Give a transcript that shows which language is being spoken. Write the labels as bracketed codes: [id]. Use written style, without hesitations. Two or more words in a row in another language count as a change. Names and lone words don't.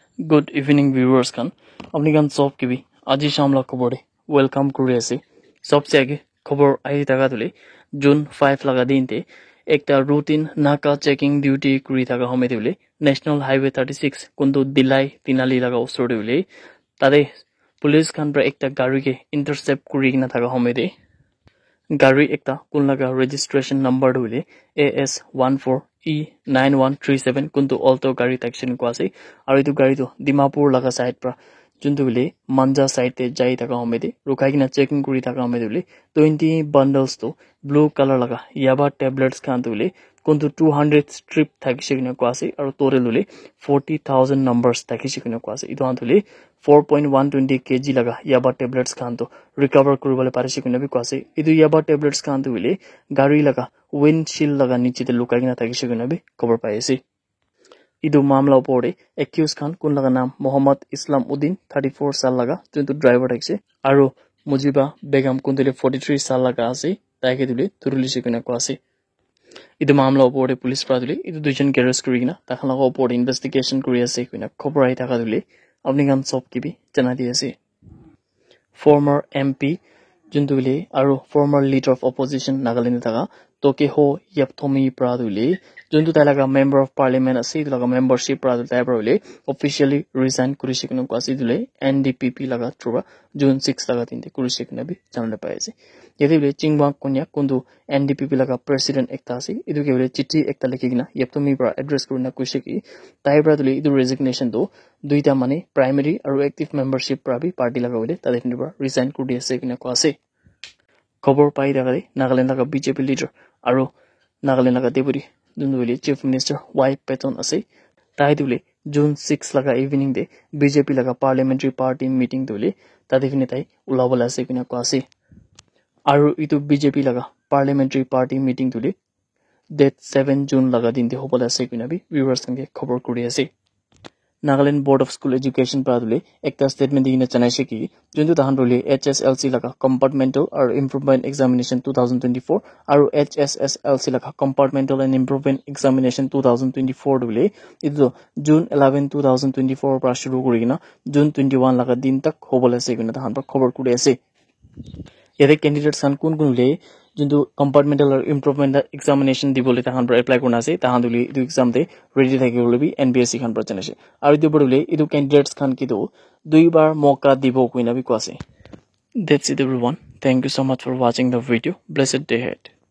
[en] Good evening viewers [nag] kan apni kan sob ki bi aji shamla khobor de welcome kuri ase sobse age khobor ahi taka dule June 5 laga din te ekta routine naka [en] checking duty [nag] kuri thaka home dule National Highway 36 kundu Dilai Tinali laga osor de dule tade police kan pra ekta gari ke intercept kuri na thaka home de gari ekta kun laga [en] registration number [nag] dule AS14E9137 kuntu alto gari taxi ko ase aru etu gari to Dimapur laga side pra juntu bile manja side te jai taka homede rukai kina checking kuri taka homede bile 20 bundles to [en] blue color [nag] laga yaba tablets khan to bile kuntu 200 strip thakise kina ko ase aru tore lule 40,000 numbers thakise kina ko ase idu antule 4.120 kg laga yaba tablets khan to recover kuribole parise kina bi ko ase idu yaba tablets khan to bile gari laga windshield laga niche te lukai kina thakise kina bi cover pai ase idu mamla opore accused khan kun laga naam Mohammad Islam Uddin 34 sal laga juntu driver thakise aru Mujiba Begum kuntule 43 sal laga ase taike dule thurulise kina ko ase idu mamla opore police pra dule idu duijon arrest kuri kina takhan laga opore investigation kuri ase kina khobor ai thaka dule apni gan sob ki bi jana di ase [en] former MP [nag] juntu bile aru [en] former leader of opposition [nag] Nagaland thaka Tokeho Yapthomi Pradule juntu talaga [en] member of parliament [nag] ase talaga membership Pradule taibole [en] officially resign [nag] kurisikunu kwasi dule NDPP laga through June 6 laga tinte kurisikunu bi janale paise yede bile chingwa konya kundu NDPP laga president ekta ase idu ke bile chithi ekta likhina Yapthomi pra address kurina kushiki taibra dule idu resignation do duita mane primary aru [en] active membership [nag] pra bi party laga bile tade pra resign kuri ase kina ko ase khobor pai daga Nagaland laga BJP leader aru Nagaland laga deputy dunduile [en] chief minister [nag] Y Peton ase tai dule June 6 laga evening de BJP laga [en] parliamentary party meeting [nag] dule tade fine tai ulabola ase kina ko ase aru itu BJP laga [en] parliamentary party meeting [nag] dule date 7 June laga din de hobola ase kina bi viewers sange khobor kuri ase Nagaland Board of School Education pradule ekta statement dina chanaise ki juntu tahan role HSLC laga [en] compartmental or improvement examination [nag] 2024 aru HSSLC laga [en] compartmental and improvement examination [nag] 2024 dule idu June 11 2024 pra shuru kurina June 21 laga din tak hobola ase kina tahan pra khobor kuri ase yede candidates kan kun le juntu [en] compartmental or improvement examination [nag] dibole tahan pra apply kurna ase tahan dule idu exam de ready thakibole bi NBSC khan pra chanase aru idu bodule idu candidates khan ki do dui bar moka dibo kuina bi ko ase [en] that's it everyone thank you so much for watching the video blessed day ahead